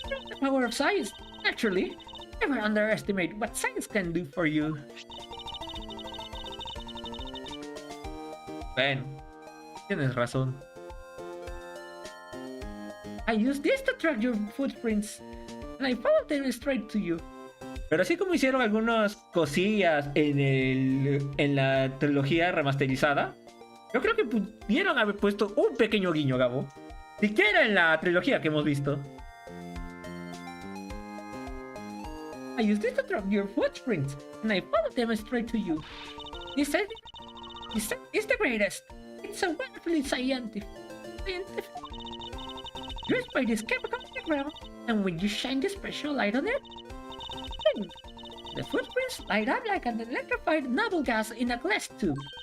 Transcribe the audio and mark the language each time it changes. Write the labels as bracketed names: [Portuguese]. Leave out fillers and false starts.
[English] The power of science, naturally. Never underestimate what science can do for you. [Spanish] Ben, tienes razón. [English] I used this to track your footprints, and I followed them straight to you. [Spanish] Pero así como hicieron algunas cosillas en la trilogía remasterizada, yo creo que pudieron haber puesto un pequeño guiño, Gabo. Siquiera en la trilogía que hemos visto. [English] I used this to track your footprints, and I followed them straight to you. This is the greatest. It's so wonderfully scientific. Dressed by this chemical background, and when you shine the special light on it, then the footprints light up like an electrified noble gas in a glass tube.